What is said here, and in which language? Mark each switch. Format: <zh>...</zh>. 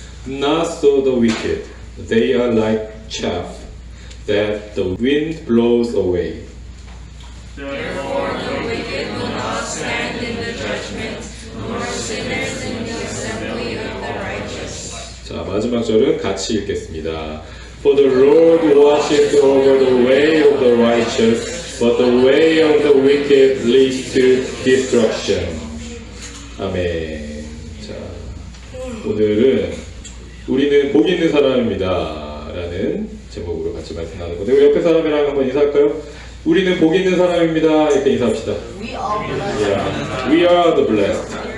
<en>Not so the wicked; they are like chaff that the wind blows away. Therefore the wicked will not stand in the judgment, nor sinners in the assembly of the righteous.</en> <ko>자, 마지막 절은 같이 읽겠습니다.</ko> <en>For the Lord watches over the way of the righteous, but the way of the wicked leads to destruction.</en> <ko>아멘. 자, 오늘은 우리는 복 있는 사람입니다 라는 제목으로 같이 말씀 나눌 건데 우리 옆에 사람이랑 한번 인사할까요? 우리는 복 있는 사람입니다. 이렇게 인사합시다.</ko> <en>We are blessed. Yeah. We are the blessed.</en>